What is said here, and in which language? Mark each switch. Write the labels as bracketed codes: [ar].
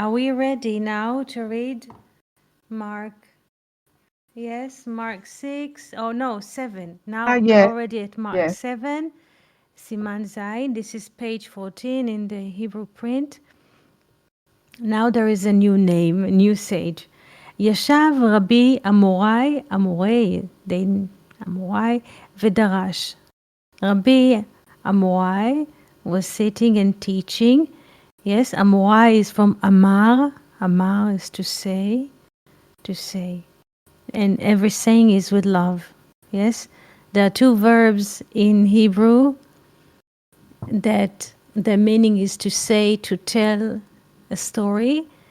[en] Are we ready now to read Mark? Yes, Mark 6. Oh no, 7. Now we're Yes, already at Mark yes. 7. Siman Zayin. This is page 14 in the Hebrew print. Now there is a new name, a new sage. [he] ישב רבי אמורי, אמורי ודרש. [en] Rabbi Amorai was sitting and teaching. Yes, Amorai is from Amar. Amar is to say, to say. And every saying is with love. Yes, there are two verbs in Hebrew that the meaning is to say, to tell a story.